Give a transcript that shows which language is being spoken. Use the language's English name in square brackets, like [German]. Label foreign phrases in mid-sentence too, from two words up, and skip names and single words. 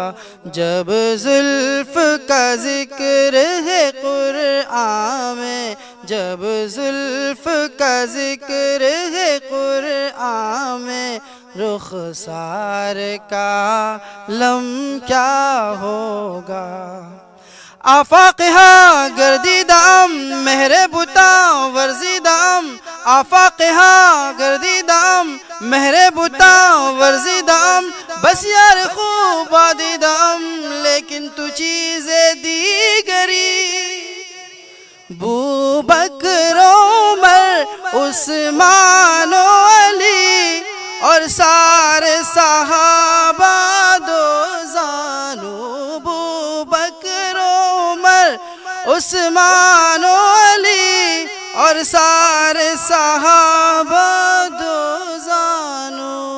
[Hindi] जब जुल्फ का जिक्र है कुरआन में, जब जुल्फ का जिक्र है कुरआन में, रुखसार का लम क्या होगा। [Persian] آفاق‌ها گردیده‌ام مهر بتان ورزیده‌ام، آفاق‌ها گردیده‌ام مهر بتان ورزیده‌ام، بسیار خوبان دیده‌ام لیکن تو چیز دیگری. [Hindi] बू बकर उमर उस्मान अली और सारे सहाबा दो जानो, बू बकर उमर उस्मान अली और सारे सहाबा दो जानो,